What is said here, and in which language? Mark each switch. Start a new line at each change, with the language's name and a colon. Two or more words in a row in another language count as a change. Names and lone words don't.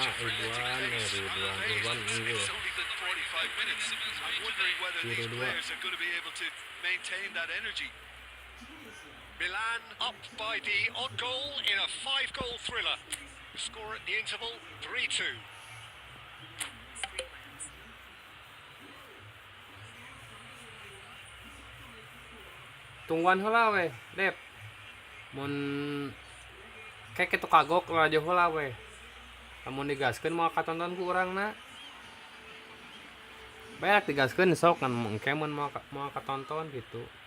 English: such a frenetic pace. I'm amazed
Indonesian: unggul.
English: it's only been 45 minutes. I'm wondering whether these
Indonesian: Biru dua.
English: players are going to be able to maintain that energy. Milan up by the odd goal in a 5-goal thriller. Score at the interval, 3-2.
Sundanese: Tungguan heula we, Dep. Mun kayak kitu kagok rajo heula we. Lamun digaskeun moal katonton ku urangna. Bae digaskeun sok kan engke mun moal katonton gitu.